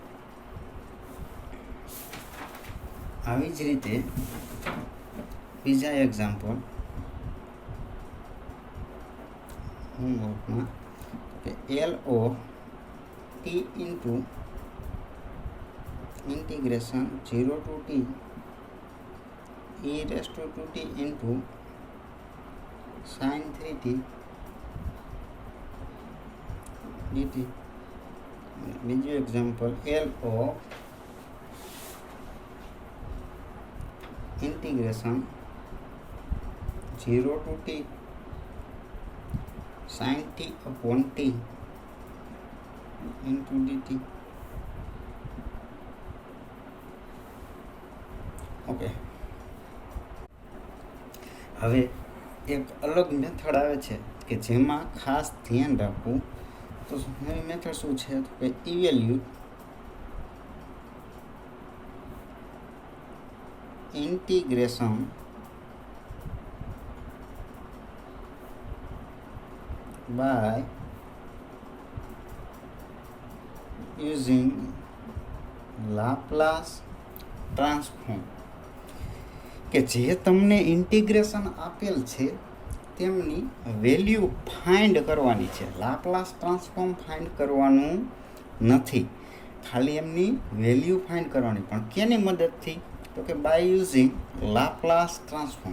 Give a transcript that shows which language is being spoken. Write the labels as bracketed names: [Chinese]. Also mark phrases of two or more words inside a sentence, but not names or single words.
[Gujarati] આવી જ રીતે બીજા એક્ઝામ્પલ હોમવર્કમાં કે LOT [English] into integration [Gujarati] 0 to t e⁻² ઇન્ટુ sin 3t dt. બીજું એક્ઝામ્પલ LOT ઇન્ટિગ્રેશન 0 to t sin t/t into dt. ઓકે, હવે એક અલગ મેથડ આવે છે કે જેમાં ખાસ ધ્યાન રાખવું. તો નવી મેથડ શું છે? તો કે [English] evaluate integration by using Laplace transform. [Gujarati] કે જે તમને ઇન્ટિગ્રેશન આપેલ છે તેમની [English] value find [Gujarati] કરવાની છે. [English] Laplace transform find [Gujarati] કરવાનું નથી, ખાલી એમની [English] value find [Gujarati] કરવાની. પણ કેની મદદથી? તો કે [English] by using Laplace transform.